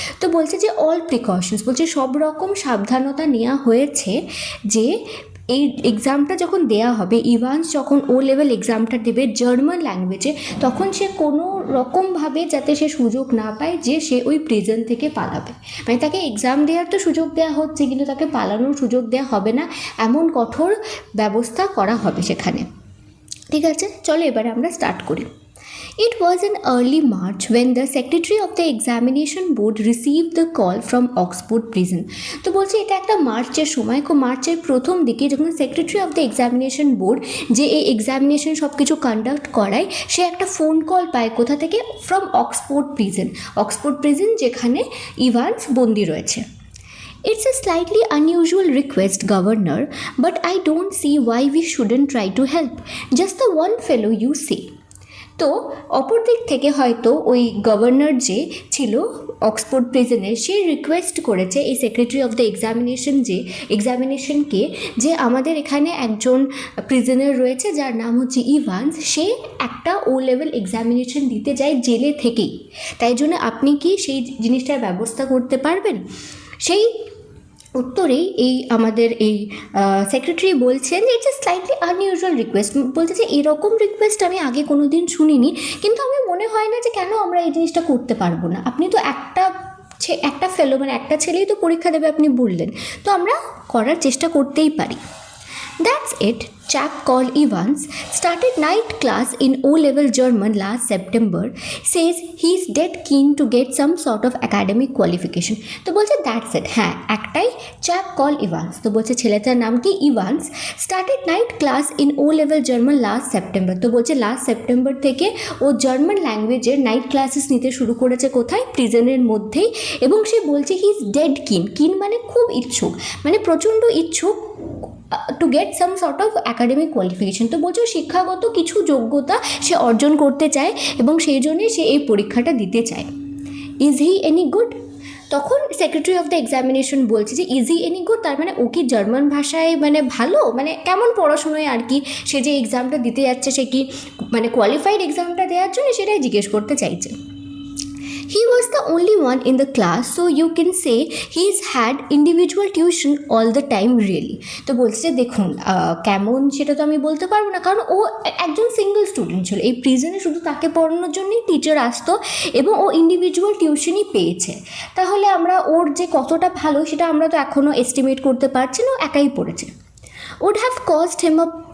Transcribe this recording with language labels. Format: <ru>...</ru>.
<bn>তো বলছে যে অল প্রিকশনস, বলছে সব রকম সাবধানতা নেওয়া হয়েছে, যে এই এক্সামটা যখন দেয়া হবে, ইভান্স যখন ও লেভেল এক্সামটা দেবে জার্মান ল্যাঙ্গুয়েজে, তখন সে কোনো রকমভাবে যাতে সে সুযোগ না পায় যে সে ওই প্রিজন থেকে পালাবে। মানে তাকে এক্সাম দেওয়ার তো সুযোগ দেওয়া হচ্ছে, কিন্তু তাকে পালানোর সুযোগ দেওয়া হবে না, এমন কঠোর ব্যবস্থা করা হবে সেখানে, ঠিক আছে? চলো এবারে আমরা স্টার্ট করি।</bn> <en>It was in early March when the Secretary of the Examination Board received the call from Oxford Prison.</en> <bn>তো বলছে এটা একটা মার্চের সময়, মার্চের প্রথম দিকে, যখন secretary of the examination board, যে এই এক্সামিনেশন সব কিছু কন্ডাক্ট করায়, সে একটা ফোন কল পায় কোথা থেকে?</bn> <en>from Oxford prison,</en> <bn>Oxford prison যেখানে ইভান্স বন্দি রয়েছে।</bn> <en>It's a slightly unusual request, Governor, but I don't see why we shouldn't try to help. Just the one fellow you say.</en> <bn>তো অপর দিক থেকে হয়তো ওই গভর্নর যে ছিল অক্সফোর্ড প্রিজনের, সে রিকোয়েস্ট করেছে এই সেক্রেটারি অফ দ্য এক্সামিনেশনকে, যে আমাদের এখানে একজন প্রিজনার রয়েছে যার নাম হচ্ছে ইভান্স, সে একটা ও লেভেল এক্সামিনেশন দিতে যায় জেলে থেকেই, তাই জন্য আপনি কি সেই জিনিসটার ব্যবস্থা করতে পারবেন? সেই উত্তরেই এই আমাদের এই সেক্রেটারি বলছেন যে</bn> <en>it's a slightly unusual request,</en> <bn>বলছে যে এরকম রিকোয়েস্ট আমি আগে কোনো দিন শুনিনি, কিন্তু আমি মনে হয় না যে কেন আমরা এই জিনিসটা করতে পারবো না। আপনি তো একটা ফেলো, মানে একটা ছেলেই তো পরীক্ষা দেবে আপনি বললেন, তো আমরা করার চেষ্টা করতেই পারি।</bn> <en>That's it. Chap called Evans started night class in O-level German last September. Says he's dead keen to get some sort of academic qualification.</en> <bn>তো বলছে</bn> <en>that's it.</en> <bn>হ্যাঁ, একটাই</bn> <en>chap called Evans.</en> <bn>তো বলছে ছেলেটার নাম কি? Evans.</bn> <en>Started night class in O-level German last September.</en> <bn>তো বলছে লাস্ট সেপ্টেম্বর থেকে ও জার্মান ল্যাঙ্গুয়েজের নাইট ক্লাসেস নিতে শুরু করেছে। কোথায়? প্রিজনের মধ্যেই। এবং সে বলছে</bn> <en>he is dead keen</en> <bn>মানে খুব ইচ্ছুক, মানে প্রচণ্ড ইচ্ছুক</bn> <en>To get some sort of academic qualification.</en> <bn>তো বলছো শিক্ষাগত কিছু যোগ্যতা সে অর্জন করতে চায় এবং সেই জন্যে সে এই পরীক্ষাটা দিতে চায়।</bn> <en>Is he any good?</en> <bn>তখন সেক্রেটারি অফ দ্য এক্সামিনেশন বলছে যে</bn> <en>is he any good,</en> <bn>তার মানে ও কি জার্মান ভাষায় মানে ভালো, মানে কেমন পড়াশোনায় আর কি, সে যে এক্সামটা দিতে যাচ্ছে সে কি মানে কোয়ালিফাইড এক্সামটা দেওয়ার জন্য, সেটাই জিজ্ঞেস করতে চাইছে।</bn> <en>He was the only one in the class, so you can say he's had individual tuition all the time really.</en> <bn>তো বলছে দেখুন কেমন সেটা তো আমি বলতে পারবো না, কারণ ও একজন সিঙ্গল স্টুডেন্ট ছিল, এই প্রিজনে শুধু তাকে পড়ানোর জন্যই টিচার আসতো এবং ও ইন্ডিভিজুয়াল টিউশনই পেয়েছে। তাহলে আমরা ওর যে কতটা ভালো সেটা আমরা তো এখনও এস্টিমেট করতে পারছি না, ও একাই পড়েছে।</bn> <en>Would have caused him a</en>